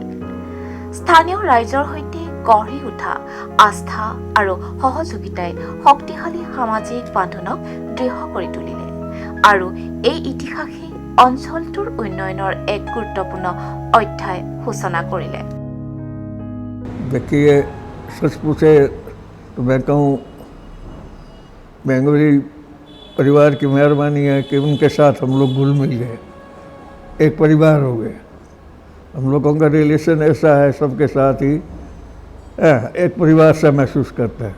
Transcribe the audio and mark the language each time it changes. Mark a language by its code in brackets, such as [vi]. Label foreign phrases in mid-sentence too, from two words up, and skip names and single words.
[as] স্থানীয় ৰাইজৰ সৈতে গঢ়ি উঠা আস্থা আৰু সহযোগিতাই শক্তিশালী সামাজিক বান্ধোনক দৃঢ় কৰি তুলিলে আৰু এই ইতিহাসে অঞ্চলটোৰ উন্নয়নৰ এক গুৰুত্বপূৰ্ণ অধ্যায় সূচনা কৰিলে। [hi] देखिए, सच पूछे तो मैं कहूँ बेंगोली परिवार की मेहरबानी है कि उनके साथ हम लोग घुल मिल गए, एक परिवार हो गए। हम लोगों का रिलेशन ऐसा है, सबके साथ ही एक परिवार सा महसूस करता है।